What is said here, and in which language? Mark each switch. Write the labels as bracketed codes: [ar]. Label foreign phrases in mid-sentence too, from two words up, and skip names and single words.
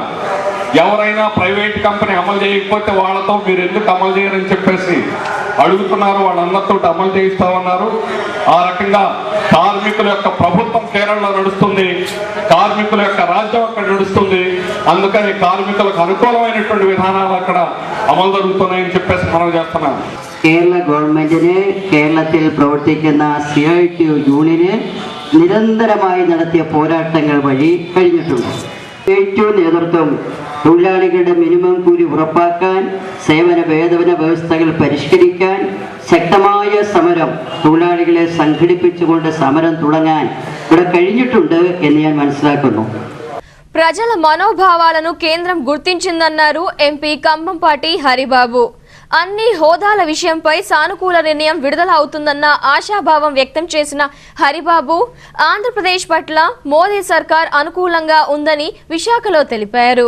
[te] ఎవరైనా ప్రైవేట్ కంపెనీ అమలు చేయకపోతే వాళ్ళతో మీరు ఎందుకు అమలు చేయరని చెప్పేసి అడుగుతున్నారు. వాళ్ళందరితో అమలు చేయిస్తామన్నారు. ఆ రకంగా కార్మికుల యొక్క ప్రభుత్వం కేరళలో నడుస్తుంది, కార్మికుల యొక్క రాజ్యం అక్కడ నడుస్తుంది. అందుకని కార్మికులకు అనుకూలమైనటువంటి విధానాలు అక్కడ అమలు జరుగుతున్నాయని చెప్పేసి మనం చేస్తున్నాం. [ml] കേരള ഗവൺമെന്റിന് കേരളത്തിൽ പ്രവർത്തിക്കുന്ന CIT യൂണിയന് നിരന്തരമായി നടത്തിയ പോരാട്ടങ്ങൾ വഴി കഴിഞ്ഞിട്ടുണ്ട്. CIT നേതൃത്വം തൊഴിലാളികളുടെ മിനിമം കൂലി ഉറപ്പാക്കാൻ, സേവന വേതന വ്യവസ്ഥകൾ പരിഷ്കരിക്കാൻ ശക്തമായ സമരം തൊഴിലാളികളെ സംഘടിപ്പിച്ചുകൊണ്ട് സമരം തുടങ്ങാൻ ഇവിടെ കഴിഞ്ഞിട്ടുണ്ട് എന്ന് ഞാൻ മനസ്സിലാക്കുന്നു. [te] ప్రజల మనోభావాలను కేంద్రం గుర్తించిందన్నారు ఎంపీ కంభంపాటి హరిబాబు. అన్ని హోదాల విషయంపై సానుకూల నిర్ణయం విడుదల అవుతుందన్న ఆశాభావం వ్యక్తం చేసిన హరిబాబు ఆంధ్రప్రదేశ్ పట్ల మోదీ సర్కార్ అనుకూలంగా ఉందని విశాఖలో తెలిపారు.